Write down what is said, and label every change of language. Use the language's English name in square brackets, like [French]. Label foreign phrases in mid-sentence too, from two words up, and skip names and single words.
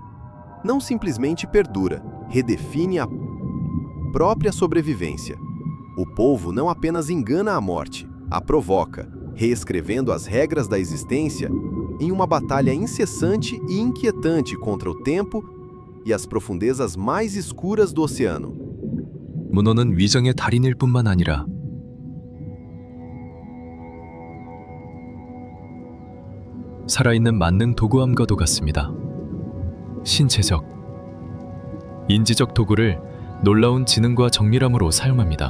[Portuguese] Não simplesmente perdura, redefine a própria sobrevivência. O polvo não apenas engana a morte, a provoca, reescrevendo as regras da existência em uma batalha incessante e inquietante contra o tempo e as profundezas mais escuras do oceano. [Korean] 문어는 위정의 달인일 뿐만 아니라 살아있는 만능 도구함과도 같습니다. 신체적, 인지적 도구를 놀라운 지능과 정밀함으로 사용합니다.